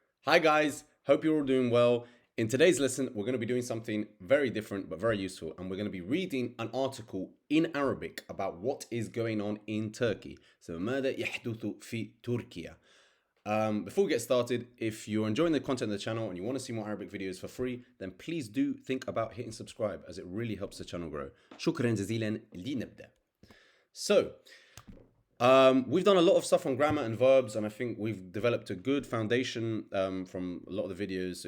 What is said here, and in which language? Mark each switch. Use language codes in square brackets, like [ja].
[en] Hi guys, hope you're all doing well. In today's lesson, we're going to be doing something very different but very useful, and we're going to be reading an article in Arabic about what is going on in Turkey. [ar] So, ماذا يحدث في تركيا? [en] Before we get started, if you're enjoying the content of the channel and you want to see more Arabic videos for free, then please do think about hitting subscribe as it really helps the channel grow. [ar] شكرا جزيلا لنبدأ. [en] So, we've done a lot of stuff on grammar and verbs, and I think we've developed a good foundation from a lot of the videos.